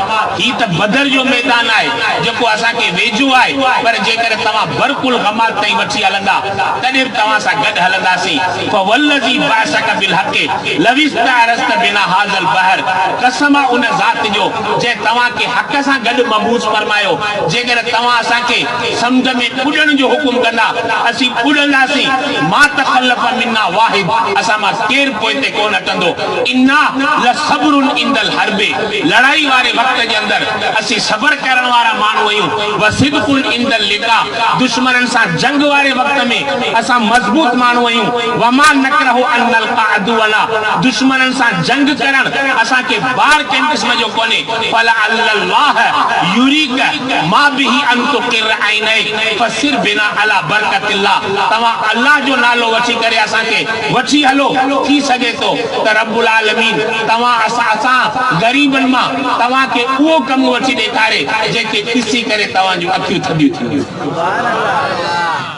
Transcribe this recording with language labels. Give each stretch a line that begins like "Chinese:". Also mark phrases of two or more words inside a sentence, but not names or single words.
Sindhi: ही त बदर जो मैदान आहे जेको असांखे वेझो आहे, पर जेकर तव्हां बरकुल गमाद ताईं वठी हलंदा तॾहिं तव्हां सां गॾु हलंदासीं।
Arabic: فوالذي بعثك بالحق لو استعرضت بنا هذا البحر.
Sindhi: कसम आहे उन ज़ात जो जंहिं तव्हांखे हक़ सां गॾु मबूस फरमायो। जेकर तव्हां असांखे समुंड में पुॼण जो हुकुम कंदा असीं पुॼंदासीं।
Arabic: ما تخلف منا واحد.
Sindhi: असां मां केरु पोइते कोन हटंदो।
Arabic: إنا لصبر عند الحرب.
Sindhi: लड़ाई वारे वक़्त जे अंदरि असीं सबर करण वारा माण्हू आहियूं।
Arabic: وصدق عند اللقاء.
Sindhi: दुश्मननि सां जंग वारे वक़्त में असां मज़बूत माण्हू आहियूं।
Arabic: وما نكره أن نلقى عدونا.
Sindhi: दुश्मननि सां जंग करण असांखे बार कंहिं क़िस्म जो कोन्हे।
Arabic: فلا الله يريك ما به أن تقر عينك فسر بنا على بركة الله.
Sindhi: तव्हां अल्लाह जो नालो वठी करे असांखे वठी हलो। थी सघे थो त रब्बुल आलमीन तव्हां असां ग़रीबनि मां तव्हांखे उहो कमु वठी ॾेखारे जेके ॾिसी करे तव्हांजूं अखियूं थधियूं थींदियूं।